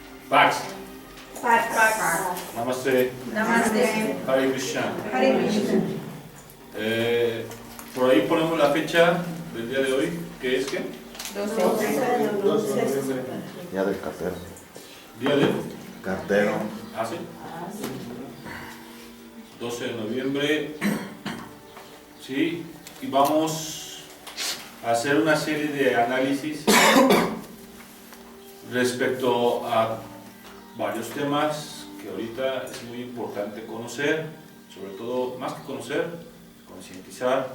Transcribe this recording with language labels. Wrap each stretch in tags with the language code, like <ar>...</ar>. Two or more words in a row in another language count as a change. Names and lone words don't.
<es>Pax. Pax. Namaste. Namaste.</es> <sa>हरे कृष्ण. हरे कृष्ण.</sa> <es>Por ahí ponemos la fecha del día de hoy, que es ¿qué? 12. Día del cartero. Día del Cartero. ¿Ah, sí? 12 de noviembre. Sí, y vamos a hacer una serie de análisis respecto a varios temas que ahorita es muy importante conocer, sobre todo, más que conocer, concientizar.</es>